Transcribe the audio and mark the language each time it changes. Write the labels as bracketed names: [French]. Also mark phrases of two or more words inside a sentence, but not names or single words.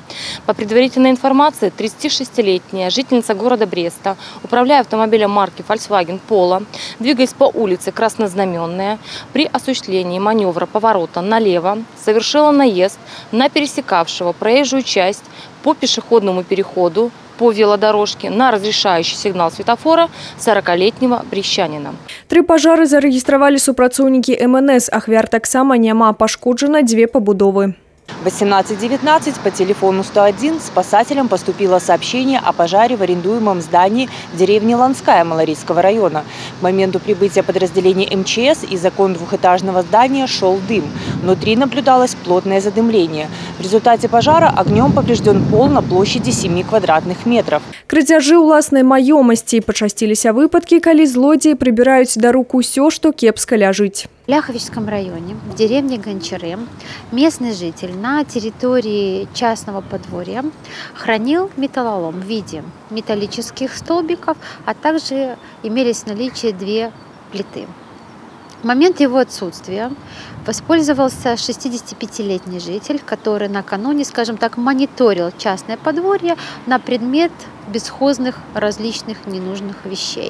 [Russian] По предварительной информации, 36-летняя жительница города Бреста, управляя автомобилем марки Volkswagen Polo, двигаясь по улице Краснознаменная, при осуществлении маневра поворота налево, совершила наезд на пересекавшего проезжую часть по пешеходному переходу по велодорожке на разрешающий сигнал светофора 40-летнего брестчанина. [Belarusian] 3 пажары зарэгістравалі супрацоўнікі МНС. Ахвяр таксама няма, пашкоджана 2 пабудовы. [Russian] В 18:19 по телефону 101 спасателям поступило сообщение о пожаре в арендуемом здании в деревне Ланская Малорийского района. К моменту прибытия подразделений МЧС из окон двухэтажного здания шел дым. Внутри наблюдалось плотное задымление. В результате пожара огнем поврежден пол на площади 7 квадратных метров. [Belarusian] Крадзяжы ўласнай маёмасці. Пачасціліся выпадкі, калі злодзеі прыбіраюць да рук усё, што кепска ляжыць. [Russian] В Ляховичском районе, в деревне Гончары, местный житель на территории частного подворья хранил металлолом в виде металлических столбиков, а также имелись в наличии 2 плиты. В момент его отсутствия воспользовался 65-летний житель, который накануне, скажем так, мониторил частное подворье на предмет бесхозных различных ненужных вещей.